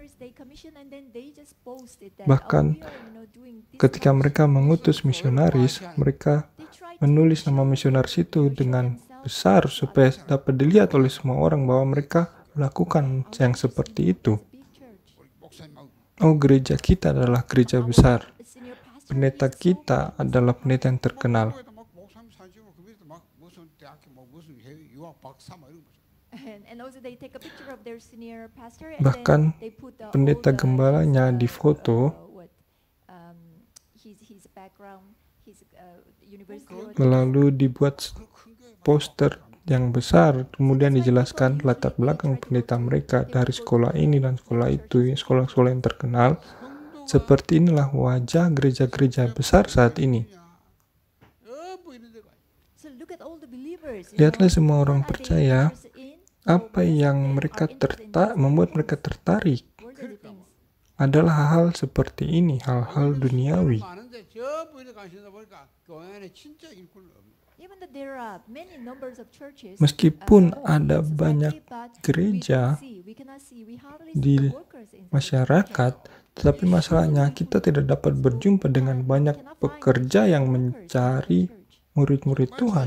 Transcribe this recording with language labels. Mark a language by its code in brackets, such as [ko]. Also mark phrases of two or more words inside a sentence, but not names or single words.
[id] Bahkan ketika mereka mengutus misionaris, mereka menulis nama misionaris itu dengan besar supaya dapat dilihat oleh semua orang bahwa mereka melakukan yang seperti itu. Oh, gereja kita adalah gereja besar. Pendeta kita adalah pendeta yang terkenal. [ko] 막 목사님 사진 그 밑에 막 무슨 대학교 뭐 무슨 해외 유학 박사 막 이런 거. [id] Bahkan pendeta gembalanya difoto, lalu dibuat poster yang besar, kemudian dijelaskan latar belakang pendeta mereka dari sekolah ini dan sekolah itu, sekolah-sekolah yang terkenal. Seperti inilah wajah gereja-gereja besar saat ini. Lihatlah semua orang percaya, apa yang mereka membuat mereka tertarik adalah hal-hal seperti ini, hal-hal duniawi. [ko] 많은데 전부 이렇게 관심다 보니까 교회 안에 진짜 일꾼 없는. [id] Meskipun ada banyak gereja di masyarakat, tetapi masalahnya kita tidak dapat berjumpa dengan banyak pekerja yang mencari murid-murid Tuhan.